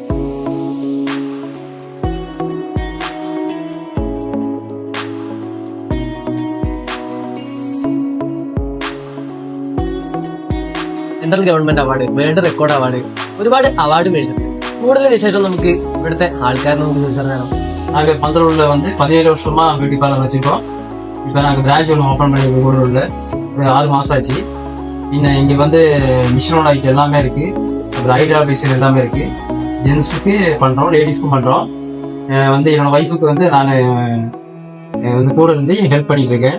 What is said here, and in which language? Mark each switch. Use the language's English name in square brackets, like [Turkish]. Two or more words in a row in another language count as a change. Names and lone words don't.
[English] central government award, world record award, [Malayalam] ഒരുപാട് അവാർഡ് മേടിച്ചിട്ടുണ്ട്. കൂടുതൽ വിശേഷം നമുക്ക് ഇവിടുത്തെ ആൾക്കാരെ നമുക്ക് തിരിച്ചറിയണം. [Tamil] நாங்கள் பந்தலூரில் 17 வருஷமா [English] beauty parlour [Tamil] வச்சுருக்கோம். இப்போ நாங்கள் பிரான்ச் ஒன்று ஓப்பன் பண்ணி கூடலூரில் ஒரு 6 மாதம் ஆச்சு. இன்னும் இங்கே மிஷினோட ஐட்டம் எல்லாமே இருக்குது. அப்புறம் [English] hydra facial [Tamil] எல்லாமே இருக்குது. ஜென்ஸுக்கு பண்ணுறோம், லேடிஸ்க்கும் பண்ணுறோம். என்னோட ஒய்ஃபுக்கு நான் கூட இருந்து ஹெல்ப் பண்ணிட்டு இருக்கேன்.